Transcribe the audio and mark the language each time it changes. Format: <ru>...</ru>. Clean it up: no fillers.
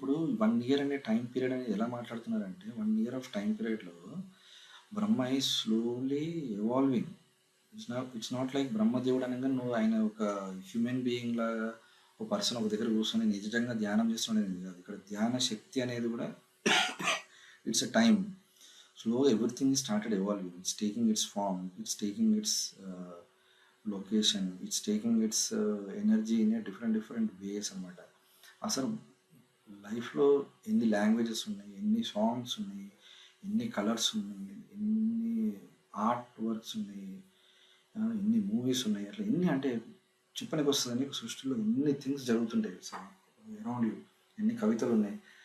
<te>ఇప్పుడు 1 year అనే time period అనేది ఎలా మాట్లాడుతున్నారంటే 1 year ఆఫ్ టైం పీరియడ్లో</te> <en>Brahma is slowly evolving.</en> <te>It's not like బ్రహ్మదేవుడు అనగా నువ్వు ఆయన ఒక హ్యూమన్ బీయింగ్ లాగా ఒక పర్సన్ ఒక దగ్గర కూర్చొని నిజంగా ధ్యానం చేస్తుండేది కాదు. ఇక్కడ ధ్యాన శక్తి అనేది కూడా it's a time.</te> <en>Slow everything is started evolving. It's taking its form, it's taking its location, it's taking its energy in a different ways</en> <te>అనమాట. అసలు లైఫ్లో ఎన్ని లాంగ్వేజెస్ ఉన్నాయి, ఎన్ని సాంగ్స్ ఉన్నాయి, ఎన్ని కలర్స్ ఉన్నాయి, ఎన్ని ఆర్ట్ వర్క్స్ ఉన్నాయి, ఎన్ని మూవీస్ ఉన్నాయి, అట్లా ఎన్ని అంటే చెప్పనికి వస్తుందని సృష్టిలో ఎన్ని థింగ్స్ జరుగుతుంటాయి అరౌండ్ యూ, ఎన్ని కవితలు ఉన్నాయి.</te>